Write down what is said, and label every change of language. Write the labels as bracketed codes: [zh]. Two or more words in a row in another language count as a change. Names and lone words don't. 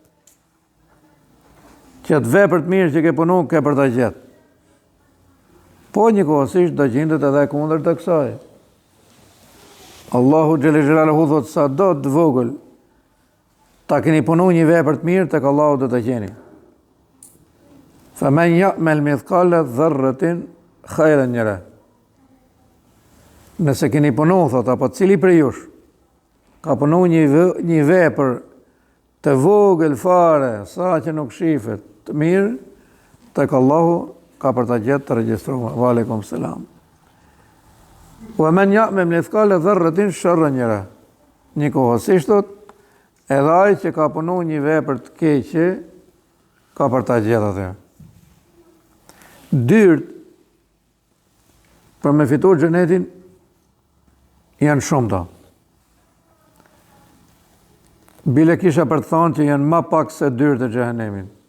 [sq] Që atë vepër të mirë që ke punu ke për ta gjetë. Po njëkohësisht do gjendet edhe kundër të kësaj. Allahu [ar] جل جلاله [sq] thot sa do të vogël ta keni punu një vepër të mirë tek Allahu do ta gjeni. [ar] فمن يعمل مثقال ذرة خيرا يره. [sq] Nëse keni punu, thot, apo cili për jush ka punu një vepër të vogël fare, sa që nuk shifet, të mirë, tek Allahu ka për ta gjetë të regjistruar. [ar] وعليكم السلام. ومن يعمل مثقال ذرة شرا يره. [sq] Njëkohësisht thot, edhe ai që ka punu një vepër të keqe, ka për ta gjetë atë. Dyrt për me fitu xhenetin janë shumë ta. Bile kisha për të thonë që janë ma pak se dyrt e xhehenemit.